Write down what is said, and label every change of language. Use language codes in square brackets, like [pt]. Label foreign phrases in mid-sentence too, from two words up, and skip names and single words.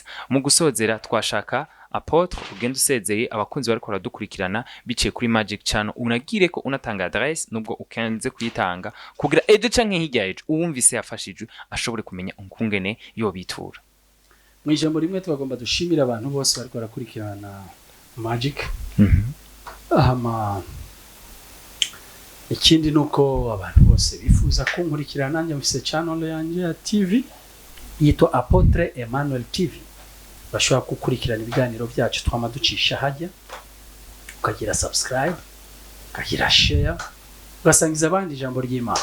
[rn] Mu gusozera twashaka Apotre ugenda usezeye abakunzi bariko baradukurikirana biciye kuri Magic Channel unagire ko unatanga adresse nubwo ukenze kuyitanga kugira ejo canke hirya ejo uwumvise yafashijwe ashobore kumenya unkungene yo bitura. Mu ijambo rimwe tubagomba dushimira abantu bose bariko barakurikirana Magic. Ikindi nuko abantu bose bifuza kunkurikirana nanjye mfise channel yanjye ya TV yitwa Apotre Emmanuel TV. Bashobora gukurikirana ibiganiro byacu twama ducisha hajya ukagira subscribe ukagira share ugasangiza abandi ijambo ry'Imana.